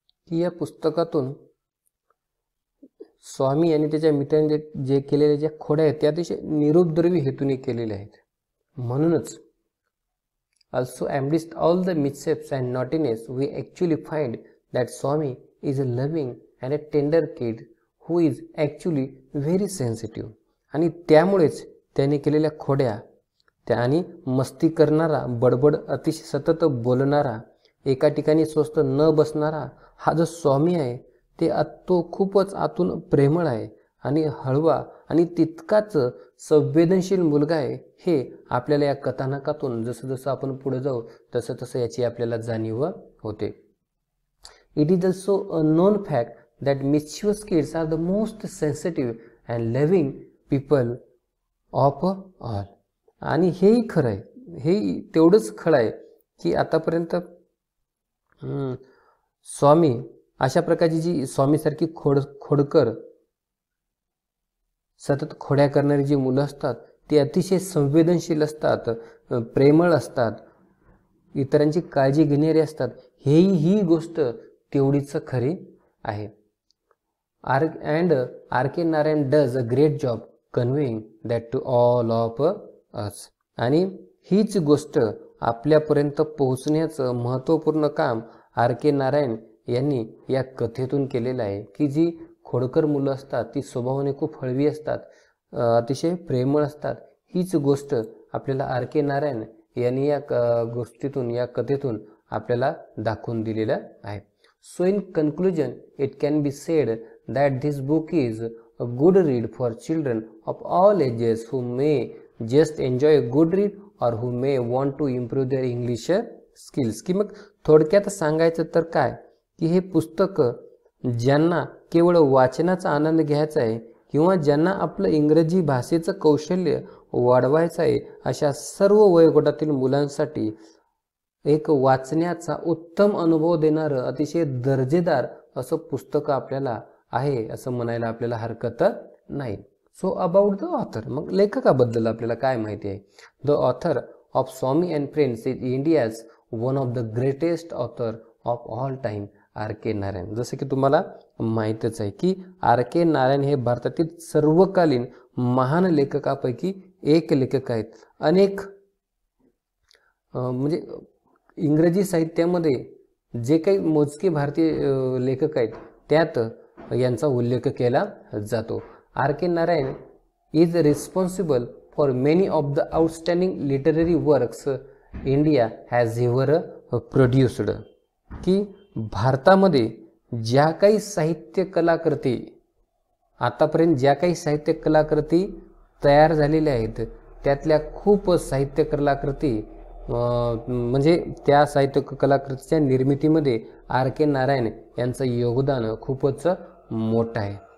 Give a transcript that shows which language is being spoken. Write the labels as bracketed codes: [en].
[mr] या पुस्तकातून स्वामी आणि त्याच्या मित्रांनी जे केलेल्या ज्या खोड्या आहेत त्या अतिशय निरुपद्रवी हेतूने केलेल्या आहेत. म्हणूनच [en] Also, amidst all the mishaps and naughtiness, we actually find that Swami is a loving and a tender kid who is actually very sensitive. [mr] आणि त्यामुळेच त्याने केलेल्या खोड्या आणि मस्ती करणारा, बडबड अतिशय सतत बोलणारा, एका ठिकाणी स्वस्त न बसणारा हा जो स्वामी आहे तो खूपच आतून प्रेमळ आहे आणि हळवा आणि तितकाच संवेदनशील मुलगा आहे, हे आपल्याला या कथानकातून जसं जसं आपण पुढे जाऊ तसं तसं याची आपल्याला जाणीव होते. [en] It is also a known fact that mischievous kids are the most sensitive and loving people of all. [mr] आणि हेही खरं आहे, हे तेवढंच खरं आहे की आतापर्यंत स्वामी अशा प्रकारची जी स्वामीसारखी खोडकर सतत खोड्या करणारी जी मुलं असतात ती अतिशय संवेदनशील असतात, प्रेमळ असतात, इतरांची काळजी घेणारी असतात. ही गोष्ट तेवढीच खरी आहे. [en] R K Narayan does a great job conveying that to all of us. [mr] आणि हीच गोष्ट आपल्यापर्यंत पोहोचण्याचं महत्त्वपूर्ण काम आर के नारायण यांनी या कथेतून केलेलं आहे की जी खोडकर मुलं असतात ती स्वभावाने खूप हळवी असतात, अतिशय प्रेमळ असतात. हीच गोष्ट आपल्याला आर के नारायण यांनी या गोष्टीतून, या कथेतून आपल्याला दाखवून दिलेलं आहे. [en] So in conclusion it can be said that this book is a good read for children of all ages who may just enjoy a good read or who may want to improve their English skills. [mr] की मग थोडक्यात सांगायचं तर काय की हे पुस्तक ज्यांना केवळ वाचनाचा आनंद घ्यायचा आहे किंवा ज्यांना आपलं इंग्रजी भाषेचं कौशल्य वाढवायचं आहे अशा सर्व वयोगटातील मुलांसाठी एक वाचण्याचा उत्तम अनुभव देणारं अतिशय दर्जेदार असं पुस्तक आपल्याला आहे असं म्हणायला आपल्याला हरकत नाही. [en] so about the author, [mr] मग लेखकाबद्दल आपल्याला काय माहिती आहे. [en] The author of Swami and friends is India's one of the greatest author of all time R K Narayan. [mr] जसं की तुम्हाला माहीतच आहे की आर के नारायण हे भारतातील सर्वकालीन महान लेखकापैकी एक लेखक आहेत. अनेक म्हणजे इंग्रजी साहित्यामध्ये जे काही मोजके भारतीय लेखक आहेत त्यात यांचा उल्लेख केला जातो. [en] R K Narayan is responsible for many of the outstanding literary works India has ever produced. [mr] की भारतामध्ये ज्या काही साहित्य कलाकृती आतापर्यंत ज्या काही साहित्य कलाकृती तयार झालेल्या आहेत त्यातल्या खूप साहित्य कलाकृती म्हणजे त्या साहित्य कलाकृतीच्या निर्मितीमध्ये आर के नारायण यांचं योगदान खूपच मोठं आहे.